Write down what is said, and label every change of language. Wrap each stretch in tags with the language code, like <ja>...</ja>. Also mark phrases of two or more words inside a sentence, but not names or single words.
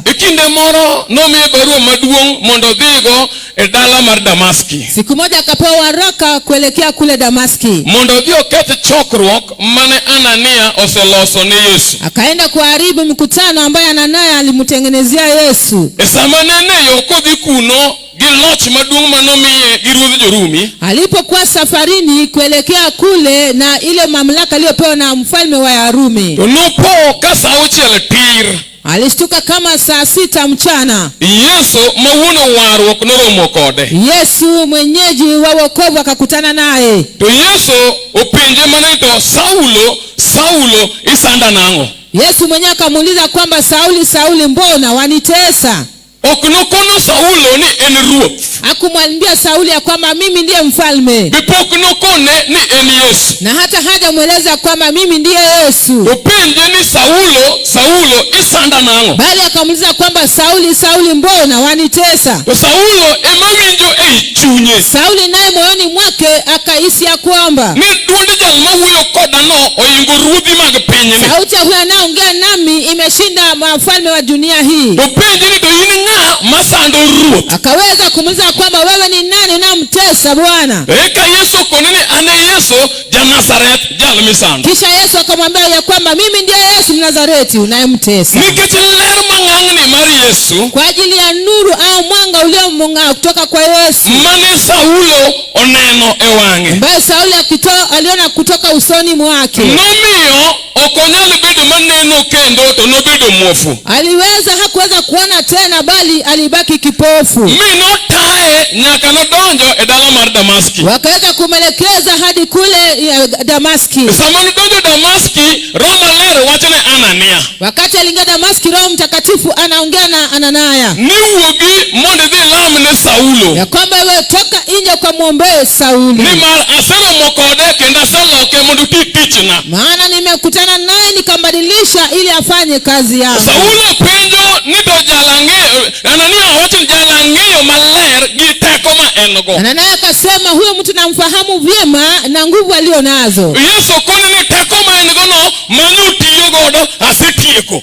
<luo>Ikinde moro nomiye barua maduong' mondo dhigo e dala mar Damaski.</luo> <sw>Siku moja akapewa waraka kuelekea kule Damaski.</sw> <luo>Mondo dhi oketh chokruok mane Anania oseloso ni Yesu.</luo> <sw>Akaenda kuharibu mkutano ambaye Anania alimtengenezea Yesu.</sw> <luo>E sama nene yo kodhi kuno gi loch maduong' manomiye gi ruodh Jo-Rumi.</luo> <sw>Alipokuwa safarini kuelekea kule na ile mamlaka aliyopewa na mfalme wa Yarumi.</sw> <luo>To nopo ka sa auchiel tir.</luo> <sw>Alishtuka kama saa 6 mchana.</sw> <luo>Yesu mawuono warruok noromo kode.</luo> <sw>Yesu mwenyeji wa wokovu akakutana naye.</sw> <luo>To Yesu openje mana to Saulo isanda nang'o.</luo> <sw>Yesu mwenyewe akamuuliza kwamba Sauli, mbona wanitesa?</sw> <luo>Ok nokono Saulo ni en ruoth.</luo> <sw>Hakumwambia Sauli ya kwamba mimi ndiye mfalme.</sw> <luo>Bipok nokone ni en Yesu.</luo> <sw>Na hata hajamweleza kwamba mimi ndiye Yesu.</sw> <luo>Openje ni Saulo isanda nang'o.</luo> <sw>Bali akamuuliza kwamba Sauli, mbona wanitesa?</sw> <luo>To Saulo emawinjo ei chunye.</luo> <sw>Sauli naye moyoni mwake akahisi ya kwamba</sw> <luo>ni duond jal mawuoyo koda no oingo ruodhi mag pinyni.</luo> <sw>sauti ya huyo anayeongea nami imeshinda wafalme wa dunia hii.</sw> <luo>Openje ni to in ng'a masando ruoth.</luo> <sw>Akaweza kumuuliza kwamba wewe ni nani unamtesa Bwana?</sw> <luo>Eka Yesu kone ni ane Yesu ja Nazareth jal misando.</luo> <sw>Kisha Yesu akamwambia ya kwamba mimi ndiye Yesu Mnazareti unayemtesa.</sw> <luo>Nikech ler mang'ang'ni mar Yesu,</luo> <sw>kwa ajili ya nuru au mwanga uliomng'aa kutoka kwa Yesu,</sw> <luo>mane Saulo oneno e wang'e,</luo> <sw>ambaye Sauli aliona kutoka usoni mwake,</sw> <luo>nomiyo okonyal bedo maneno kendo to nobedo muofu.</luo> <sw>hakuweza kuona tena bali alibaki kipofu.</sw> <luo>Mi notaye nyaka nodonjo e dala mar Damaski.</luo> <sw>Wakaweza kumelekeza hadi kule Damaski.</sw> <luo>Sama nodonjo Damaski, Roho Maler wacho ne Anania.</luo> <sw>Wakati aliingia Damaski, Roho Mtakatifu anaongea na Anania.</sw> <luo>Ni wuogi mondo dhi lam ne Saulo.</luo> <sw>Ya kwamba wewe toka nje kwa muombe Sauli.</sw> <luo>Ni mar aseromo kode kendo aseloke mondo ti tichna.</luo> <sw>Maana nimekutana naye nikambadilisha ili afanye kazi yangu.</sw> <luo>Saulo penjo ni to jalang'eyo, Anania wacho jalang'eyo maler gi teko ma en go.</luo> <sw>Anania akasema huyo mtu namfahamu vyema na nguvu alionazo.</sw> <luo>Yesu kone ni teko ma en go no asetieko.</luo>